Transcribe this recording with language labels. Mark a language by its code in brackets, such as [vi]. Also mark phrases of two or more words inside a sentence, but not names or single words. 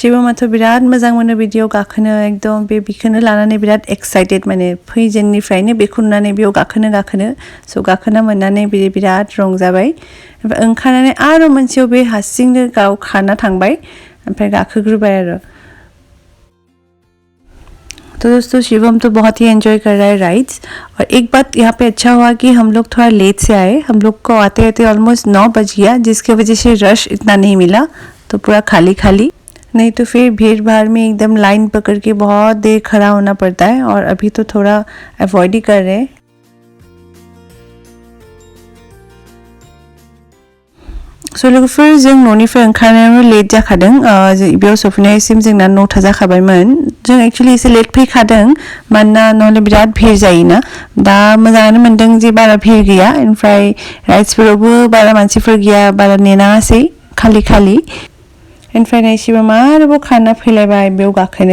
[brx] शिवमाथ' बिराद मोजां मोनो बिदियाव गाखोनो एकदम बेखौनो लानानै बिराद एक्साइटेड माने फैजेननिफ्रायनो बेखौ नुनानै बेयाव गाखोनो स' गाखोना मोननानै बिराद रंजाबाय ओमफ्राय ओंखारनानै आरो मोनसेयाव बे हारसिंनो गाव खारना थांबाय ओमफ्राय गाखोग्रोबाय आरो [hi] तो दोस्तों शिवम तो बहुत ही एंजॉय कर रहा है राइड्स। और एक बात यहाँ पे अच्छा हुआ कि हम लोग थोड़ा लेट से आए, हम लोग को आते आते ऑलमोस्ट 9 बज गया, जिसकी वजह से रश इतना नहीं मिला, तो पूरा खाली नहीं तो फिर भीड़ भाड़ में एकदम लाइन पकड़ के बहुत देर खड़ा होना पड़ता है। और अभी तो थोड़ा अवॉइड ही कर रहे हैं। [brx] स' लोगोफोर जों न'निफ्राय ओंखारनायावनो लेट जाखादों, बेयाव सफैनायसिम जोंना 9 जाखाबायमोन। जों एक्चुअली एसे लेट फैखादों मानोना नहले बिराद भिड़ जायोना। दा मोजाङानो मोनदों जे बारा भिड़ गैया, ओमफ्राय राइड्सफोरावबो बारा मानसिफोर गैया, बारा नेनाङासै, खालि ओमफ्राय नै शिवमा आरोबाव खारना फैलायबाय बेयाव गाखोनो।